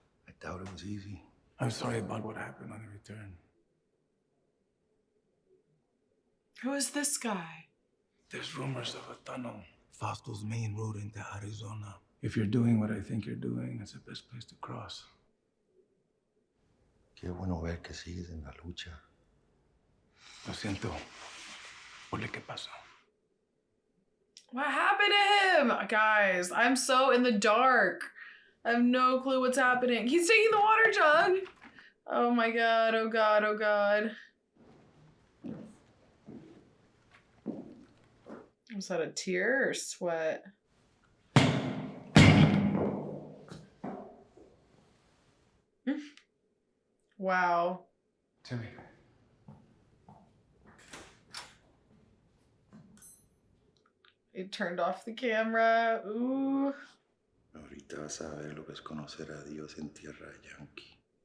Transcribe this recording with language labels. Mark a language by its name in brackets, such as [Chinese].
[English] I doubt it was easy. I'm sorry about what happened on the return. Who is this guy? There's rumors of a tunnel. Fausto's main road into Arizona. If you're doing what I think you're doing, it's the best place to cross. [Spanish] Qué bueno ver que sigues en la lucha. Lo siento por lo que pasó. [English] What happened to him? Guys, I'm so in the dark. I have no clue what's happening. He's taking the water jug. Oh my god, oh god, oh god. Was that a tear or sweat? Wow. Timmy. He turned off the camera. Ooh. [Spanish] Ahorita vas a ver lo que es conocer a Dios en tierra yankee.